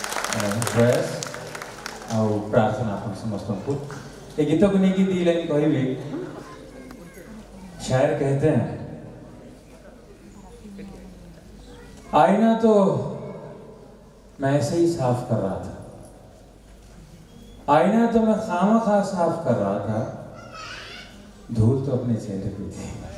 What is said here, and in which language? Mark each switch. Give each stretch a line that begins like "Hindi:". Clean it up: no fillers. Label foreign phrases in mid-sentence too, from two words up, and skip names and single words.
Odia: प्रयास ଆଉ ପ୍ରାର୍ଥନା ଆପଣ ସମସ୍ତଙ୍କୁ ଏ ଗୀତକୁ ନେଇକି ଦି ଲାଇନ୍ କହିବି।
Hindi: शायर कहते हैं आईना तो मैं ऐसे ही साफ कर रहा था, आईना तो मैं खामखा साफ कर रहा था, धूल तो अपने चेहरे पे थी।